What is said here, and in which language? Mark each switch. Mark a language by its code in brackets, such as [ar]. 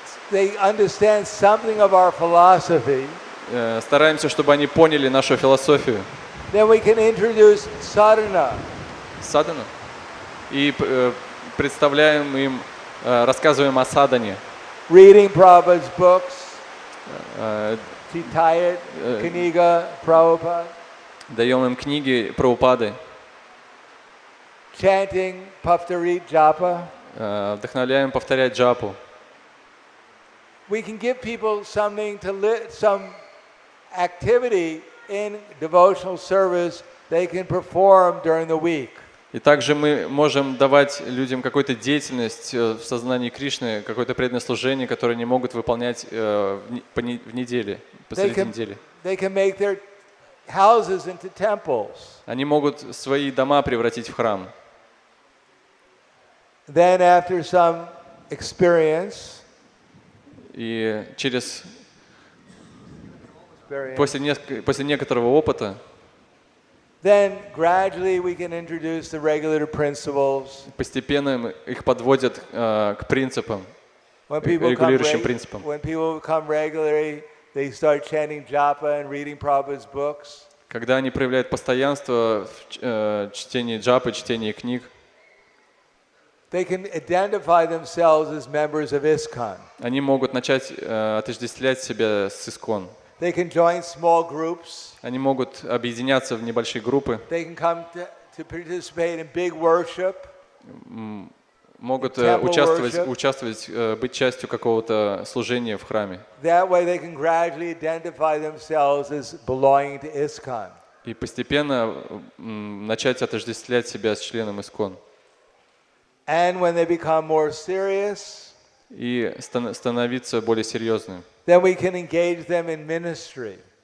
[en] they understand something of our philosophy, [ru] Стараемся, чтобы они поняли нашу философию. [en] then we can introduce sadhana. [ru] Садана. И представляем им, рассказываем о садане. [en] Reading Prabhupada's books, Chitayat, Kaniga, Prabhupada, [ru] Даем им книги Прабхупады. [en] chanting Paftarit Japa. [ru] Вдохновляем повторять джапу. [en] We can give people something some activity in devotional service they can perform during the week. [ru] И также мы можем давать людям какую-то деятельность в сознании Кришны, какое-то преданное служение, которое они могут выполнять в неделе, посреди недели. [en] They can make their houses into temples. [ru] Они могут свои дома превратить в храм. [en] Then after some experience, [ru] И после некоторого опыта [en] then gradually we can introduce the regulative principles. [ru] постепенно их подводят к принципам, регулирующим принципам. [en] When people come regularly, they start chanting japa and reading Prabhupada's books. [ru] Когда они проявляют постоянство в чтении джапы, чтении книг, [en] They can identify themselves as members of ISKCON. [ru] они могут начать отождествлять себя с ИСККОН. [en] They can join small groups. [ru] Они могут объединяться в небольшие группы, [en] They can come to participate in big worship. [ru] могут [en] Temple [ru] участвовать, быть частью какого-то служения в храме. [en] That way they can gradually identify themselves as belonging to ISKCON. [ru] И постепенно начать отождествлять себя с членом ИСККОН. [en] And when they become more serious, [ru] И становиться более серьезным. [en] then we can engage them in ministry.